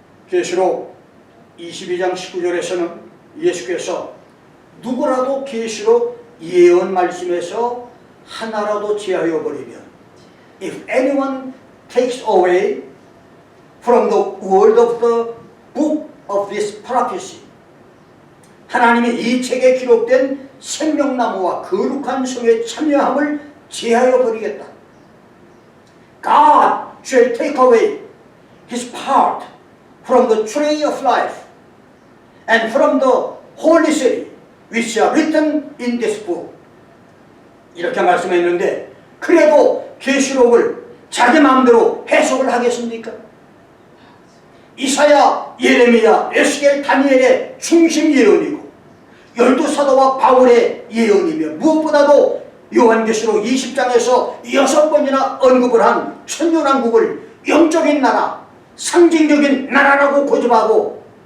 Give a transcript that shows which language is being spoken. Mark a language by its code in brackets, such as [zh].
[ko] 계시록 22장 19절에서는 예수께서 누구라도 계시록 예언 말씀에서 하나라도 제하여 버리면 [en] If anyone takes away from the word of the book of this prophecy [ko] 하나님이 이 책에 기록된 생명나무와 거룩한 성의 참여함을 제하여 버리겠다. [en] God shall take away his part from the tree of life and from the holy city which are written in this book. [ko] 이렇게 말씀했는데 그래도 계시록을 자기 마음대로 해석을 하겠습니까? 이사야, 예레미야, 에스겔, 다니엘의 중심 예언이고 12사도와 바울의 예언이며 무엇보다도 요한계시록 20장에서 6번이나 언급을 한 천년왕국을 영적인 나라, 상징적인 나라라고 고집하고